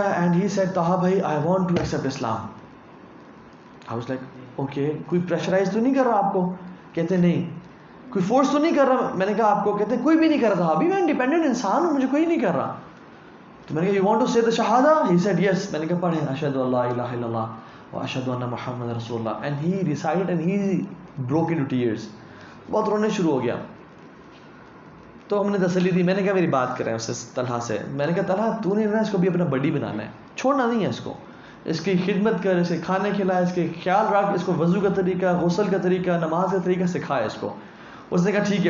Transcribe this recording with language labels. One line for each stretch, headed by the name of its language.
English: And he said Talha بھائی I want to accept Islam. I was like okay,
Urdu: کوئی pressurize تو نہیں کر رہا آپ کو؟ کہتے نہیں. کوئی فورس تو نہیں کر رہا؟ میں نے کہا آپ کو؟ کہتے کوئی بھی نہیں کر رہا تھا, ابھی میں انڈیپینڈنٹ انسان ہوں, مجھے کوئی نہیں کر رہا. تو میں نے کہا
English: You want to say the شہادہ؟ He said yes.
Urdu: میں نے کہا پڑھیں
Arabic: اشہد ان لا الہ الا اللہ واشهد ان محمد رسول اللہ,
English: and he recited and he broke into tears.
Urdu: بہت رونے شروع ہو گیا. تو ہم نے تسلی دی. میں نے کہا میری بات کریں اس سے, طلحہ سے. میں نے کہا طلحہ تو نے نا اس کو بھی اپنا بڈی بنانا ہے, چھوڑنا نہیں ہے اس کو. اس کی خدمت کر, اسے کھانے کھلائے, اس کے خیال رکھ, اس کو وضو کا طریقہ, غسل کا طریقہ, نماز کا طریقہ سکھائے اس کو. اس نے کہا ٹھیک ہے.